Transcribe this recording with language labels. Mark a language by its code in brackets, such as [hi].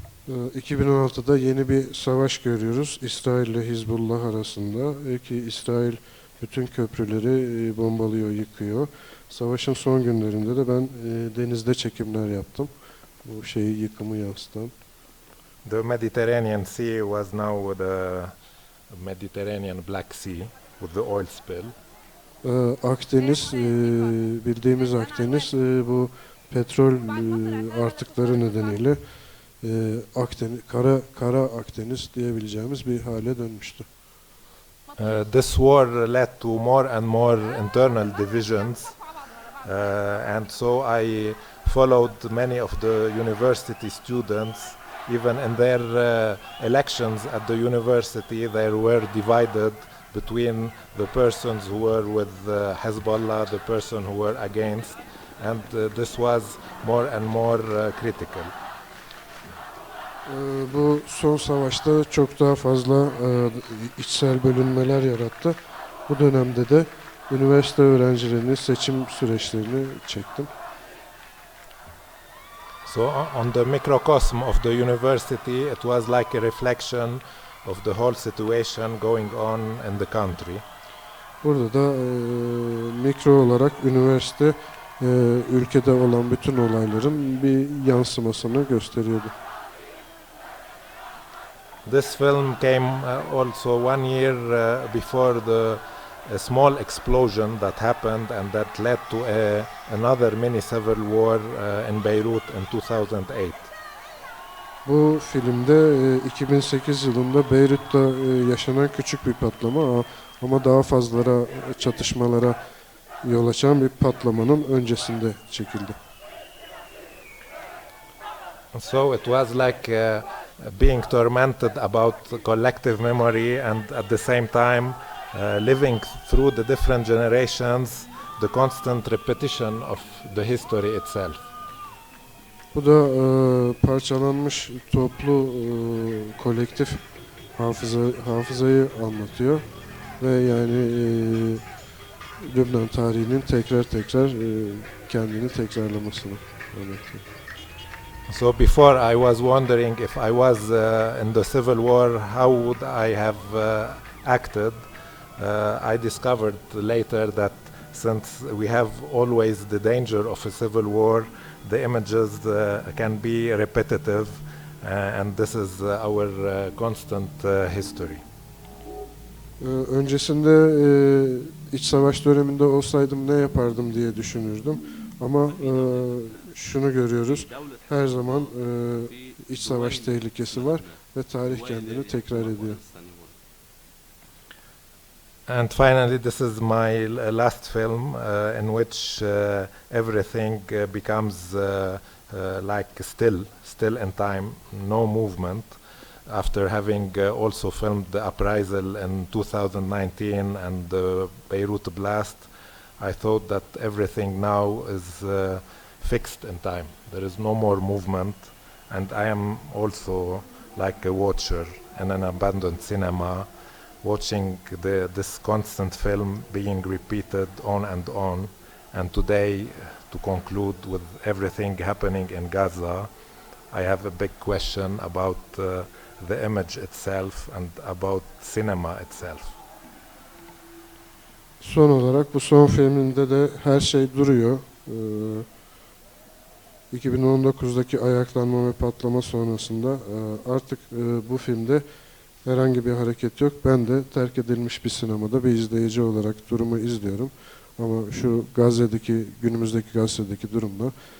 [tr] 2016'da yeni bir savaş görüyoruz İsrail ile Hizbullah arasında ki İsrail bütün köprüleri bombalıyor, yıkıyor. Savaşın son günlerinde de ben denizde çekimler yaptım. Bu yıkımı yansıtan. [en] The Mediterranean Sea was now the Mediterranean Black Sea with the oil spill. [tr] Akdeniz, bildiğimiz Akdeniz bu petrol artıkları nedeniyle Akdeniz, kara Akdeniz diyebileceğimiz bir hale dönmüştü. [en] This war led to more and more internal divisions, and so I followed many of the university students. Even in their elections at the university, they were divided between the persons who were with Hezbollah, the person who were against, and this was more and more critical. [tr] Bu son savaşta çok daha fazla içsel bölünmeler yarattı. Bu dönemde de üniversite öğrencilerinin seçim süreçlerini çektim. [en] So on the microcosm of the university, it was like a reflection of the whole situation going on in the country. [tr] Burada da mikro olarak üniversite ülkede olan bütün olayların bir yansımasını gösteriyordu. [en] This film came also 1 year before a small explosion that happened and that led to another mini civil war in Beirut in 2008. [tr] Bu filmde 2008 yılında Beyrut'ta yaşanan küçük bir patlama ama daha fazlara çatışmalara yol açan bir patlamanın öncesinde çekildi. [en] So it was like being tormented about collective memory and at the same time living through the different generations, the constant repetition of the history itself. [tr] Bu da parçalanmış toplu kolektif hafızayı anlatıyor ve yani Lübnan tarihinin tekrar kendini tekrarlamasını anlatıyor. [en] So before I was wondering if I was in the civil war, how would I have acted? I discovered later that since we have always the danger of a civil war, the images can be repetitive, and this is our constant history. [tr] Öncesinde iç savaş döneminde olsaydım ne yapardım diye düşünürdüm. Ama şunu görüyoruz, her zaman iç savaş tehlikesi var ve tarih kendini tekrar ediyor. [en] And finally, this is my last film in which everything becomes like still in time, no movement. After having also filmed the uprisal in 2019 and the Beirut blast, I thought that everything now is fixed in time. There is no more movement, and I am also like a watcher in an abandoned cinema, watching this constant film being repeated on and on. And today, to conclude with everything happening in Gaza, I have a big question about the image itself and about cinema itself. [tr] Son olarak bu son filminde de her şey duruyor. 2019'daki ayaklanma ve patlama sonrasında artık bu filmde herhangi bir hareket yok. Ben de terk edilmiş bir sinemada bir izleyici olarak durumu izliyorum. Ama şu günümüzdeki Gazze'deki durumda